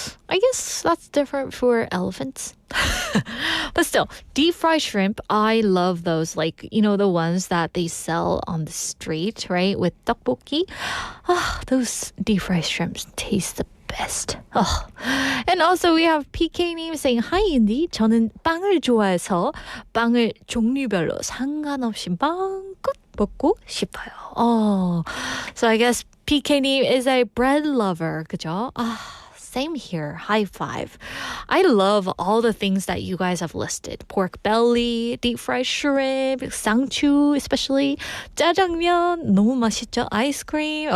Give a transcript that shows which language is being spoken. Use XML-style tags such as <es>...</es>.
<en>I guess that's different for elephants. But still, deep fried shrimp, I love those. Like, the ones that they sell on the street, right? With tteokbokki. Those deep fried shrimps taste the best. And also we have PK님 saying, Hi, Indy.</en> <ko>저는 빵을 좋아해서 빵을 종류별로 상관없이 마음껏 먹고 싶어요.</ko> <en>So I guess PK님 is a bread lover, 그죠? Same here. High five. I love all the things that you guys have listed. Pork belly, deep fried shrimp, 쌍추 especially, 짜장면,</en> <ko>너무 맛있죠?</ko> <en>Ice cream.</en>